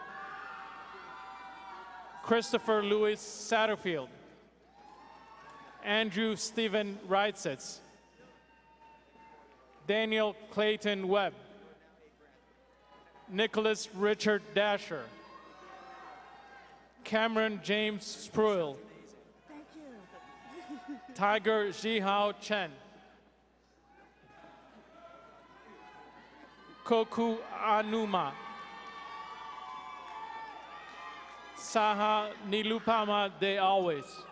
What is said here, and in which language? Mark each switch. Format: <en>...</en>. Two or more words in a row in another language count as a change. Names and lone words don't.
<en>Christopher Louis Satterfield. Andrew Stephen Reitzitz. Daniel Clayton Webb. Nicholas Richard Dasher. Cameron James Spruill. Thank you. Tiger Jihao Chen. Koku Anuma. Saha Nilupama De Always.</en>